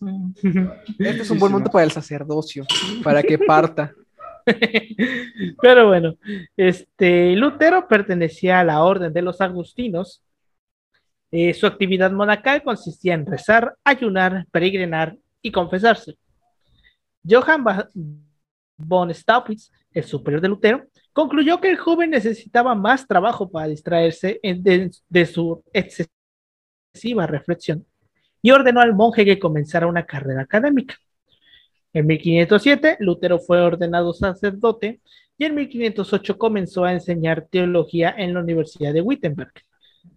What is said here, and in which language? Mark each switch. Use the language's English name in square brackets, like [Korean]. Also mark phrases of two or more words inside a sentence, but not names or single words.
[Spanish] Este es un buen momento para el sacerdocio, para que parta. Pero bueno, Lutero pertenecía a la orden de los agustinos. Su actividad monacal consistía en rezar, ayunar, peregrinar y confesarse. Johann von Staupitz, el superior de Lutero, concluyó que el joven necesitaba más trabajo para distraerse de su excesiva reflexión y ordenó al monje que comenzara una carrera académica. En 1507, Lutero fue ordenado sacerdote y en 1508 comenzó a enseñar teología en la Universidad de Wittenberg.